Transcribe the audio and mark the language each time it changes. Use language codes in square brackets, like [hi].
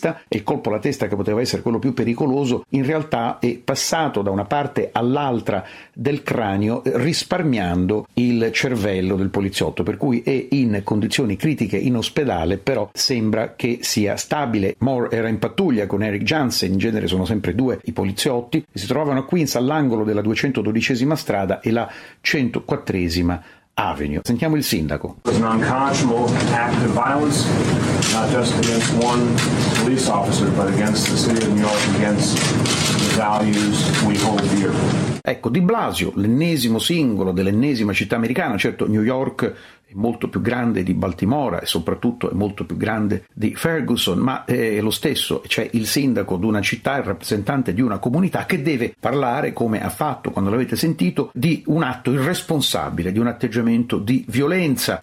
[it] e il colpo alla testa che poteva essere quello più pericoloso, in realtà è passato da una parte all'altra del cranio risparmiando il cervello del poliziotto, per cui è in condizioni critiche in ospedale, però sembra che sia stabile. Moore era in pattuglia con Eric Jansen, in genere sono sempre due i poliziotti, e si trovano a Queens all'angolo della 212esima strada e la 104esima Avenue. Sentiamo il sindaco. [en] It's an unconscionable act of violence, not just against one police officer, but against the city of New York, against the values we hold dear. [it] Ecco, Di Blasio, l'ennesimo singolo dell'ennesima città americana. Certo, New York è molto più grande di Baltimora e soprattutto è molto più grande di Ferguson, ma è lo stesso, c'è il sindaco di una città, il rappresentante di una comunità che deve parlare, come ha fatto quando l'avete sentito, di un atto irresponsabile, di un atteggiamento di violenza.